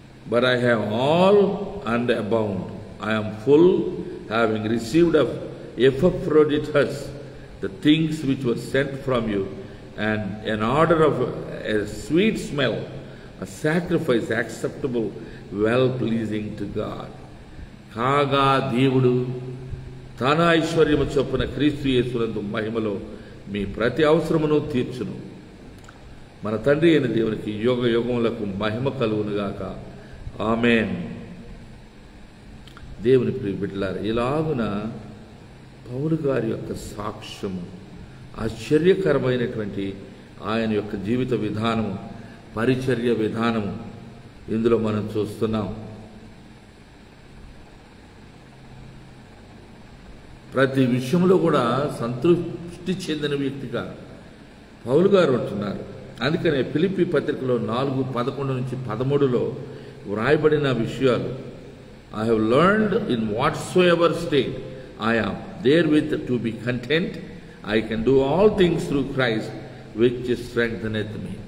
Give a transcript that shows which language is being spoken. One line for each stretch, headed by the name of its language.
English: But I have all and abound. I am full, having received of Epaphroditus the things which were sent from you, and an order of a sweet smell, a sacrifice acceptable, well pleasing to God.
Telugu: కాగా దేవుడు తన ఐశ్వర్యము చొప్పున క్రీస్తు యేసునందు మహిమలో మీ ప్రతి అవసరమును తీర్చును. మన తండ్రి అయిన దేవునికి యుగ యుగములకు మహిమ కలుగునుగాక. ఆమేన్. దేవుని ప్రియ బిడ్డలారా, ఇలాగున పౌలు గారి యొక్క సాక్ష్యము, ఆశ్చర్యకరమైనటువంటి ఆయన యొక్క జీవిత విధానము, పరిచర్య విధానము ఇందులో మనం చూస్తున్నాం. ప్రతి విషయంలో కూడా సంతృప్తి చెందిన వ్యక్తిగా పౌలు గారు ఉంటున్నారు. అందుకనే ఫిలిప్పీ పత్రికలో 4:11-13 వ్రాయబడిన విషయాలు,
English: I have learned in whatsoever state I am therewith to be content. I can do all things through Christ which strengtheneth me.